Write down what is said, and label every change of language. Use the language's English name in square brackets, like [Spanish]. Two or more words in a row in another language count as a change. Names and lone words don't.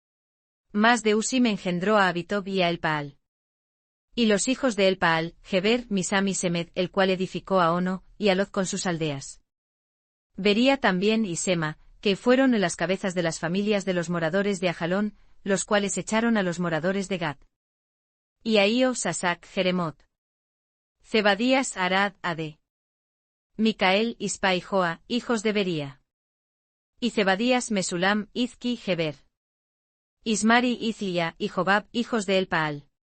[Spanish] Mas de Usim engendró a Abitob y a Elpaal. Y los hijos de Elpaal, Geber, Misam y Semed, el cual edificó a Ono, y a Lod con sus aldeas. Bería también y Sema, que fueron las cabezas de las familias de los moradores de Ajalón, los cuales echaron a los moradores de Gad. Y Ahío, Sasac, Jeremot. Zebadías, Arad, Ade. Micael, Ispa y Joa, hijos de Bería. Y Zebadías, Mesulam, Izki, Geber. Ismari, Izlia, y Jobab, hijos de Elpaal.